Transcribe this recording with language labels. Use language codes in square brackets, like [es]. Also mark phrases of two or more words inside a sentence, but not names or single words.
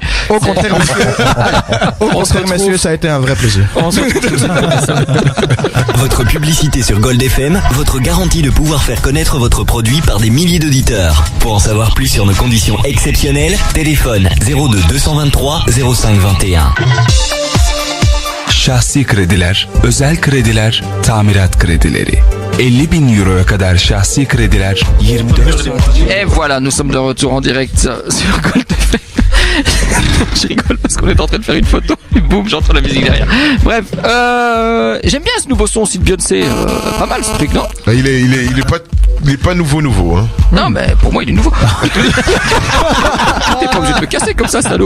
[fr] Au contraire, messieurs, ça a été un vrai plaisir. Votre publicité sur Gold FM, votre garantie de pouvoir faire connaître votre produit par des milliers d'auditeurs. Pour en savoir plus sur nos conditions exceptionnelles, téléphone 02 223 05 21. [tr] Şahsi krediler, özel krediler, tamirat kredileri. 50.000 euroya kadar şahsi krediler 24 saat. [fr] Et voilà, nous sommes de retour en direct sur Gold FM. Je rigole parce qu'on est en train de faire une photo et boum, j'entends la musique derrière. Bref, j'aime bien ce nouveau son aussi de Beyoncé. Pas mal ce truc, non? Il est pas nouveau, hein. Non, mais pour moi, il est nouveau. T'es pas obligé de me casser comme ça, salaud.